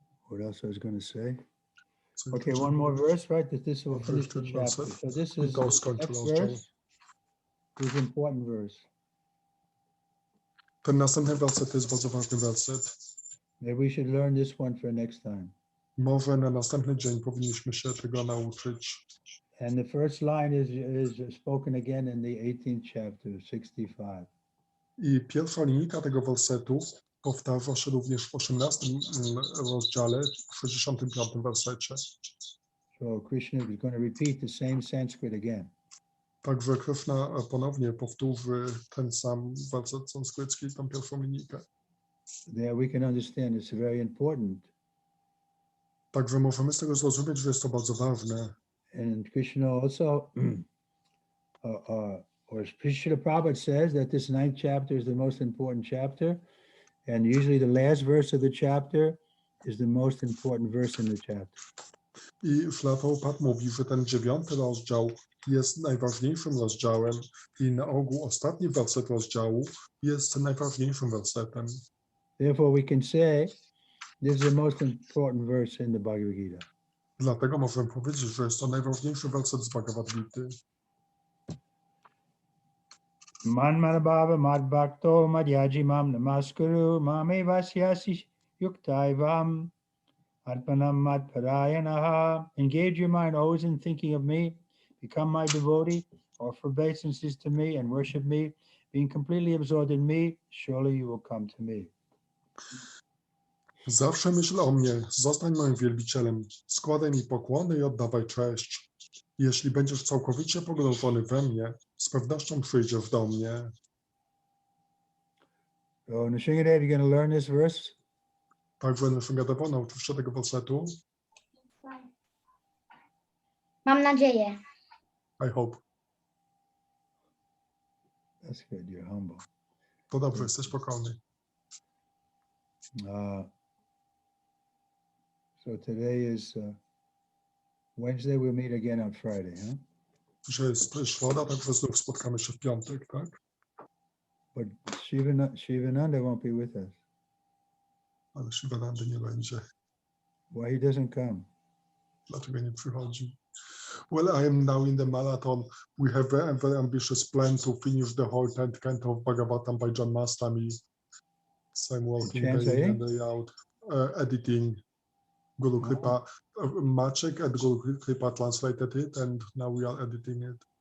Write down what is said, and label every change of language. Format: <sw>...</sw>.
<en>What else I was going to say? Okay, one more verse, right? This will finish the chapter. So this is next verse. This is important verse.</en> <pl>Ten następny werset to jest bardzo ważny werset.</pl> <en>Maybe we should learn this one for next time.</en> <pl>Może na następny dzień powinniśmy się tego nauczyć.</pl> <en>And the first line is spoken again in the 18th chapter, 65.</en> <pl>I pierwsza linijka tego wersetu powtarza się również w 18 rozdziale, w 65 wersecie.</pl> <en>So Krishna is going to repeat the same Sanskrit again.</en> <pl>Także Krishna ponownie powtórzy ten sam werset sanskrycki, tą pierwszą linijkę.</pl> <en>There we can understand it's very important.</en> <pl>Także możemy z tego zrozumieć, że jest to bardzo ważne.</pl> <en>And Krishna also, or Srila Prabhupada says that this 9th chapter is the most important chapter, and usually the last verse of the chapter is the most important verse in the chapter.</en> <pl>I Śrīla Prabhupāda mówi, że ten 9 rozdział jest najważniejszym rozdziałem i na ogół ostatni werset rozdziału jest najważniejszym wersetem.</pl> <en>Therefore we can say this is the most important verse in the Bhagavad Gita.</en> <pl>Dlatego możemy powiedzieć, że jest to najważniejszy werset z Bhagavad Gity.</pl> <sa>Manmanabhava madbhakto madhyajimam namaskuru mame vasyasi yuktaivam arpanam madparayanaha.</sa> <en>Engage your mind always in thinking of me, become my devotee, offer obeisances to me and worship me, being completely absorbed in me, surely you will come to me.</en> <pl>Zawsze myśl o mnie, zostań moim wielbicielem, składaj mi pokłony i oddawaj cześć. Jeśli będziesz całkowicie pogrążony we mnie, z pewnością przyjdziesz do mnie.</pl> <en>So, Nishingadev, you're going to learn this verse?</en> <pl>Także Nishingadev nauczysz się tego wersetu? Mam nadzieję.</pl> <en>I hope. That's good. You're humble.</en> <pl>To dobrze, jesteś pokorny.</pl> <en>So today is Wednesday. We'll meet again on Friday, huh?</en> <pl>Dzisiaj jest środa, także znów spotkamy się w piątek, tak?</pl> <en>But Shivananda won't be with us.</en> <pl>Ale Shivananda nie będzie.</pl> <en>Why he doesn't come?</en> <pl>Dlaczego nie przychodzi?</pl> <en>Well, I am now in the marathon. We have a very ambitious plan to finish the whole 10th canto of Bhagavatam by John Mastami. So I'm working day in and day out, editing. Guru Kripa, Maciek and Guru Kripa translated it, and now we are editing it.</en>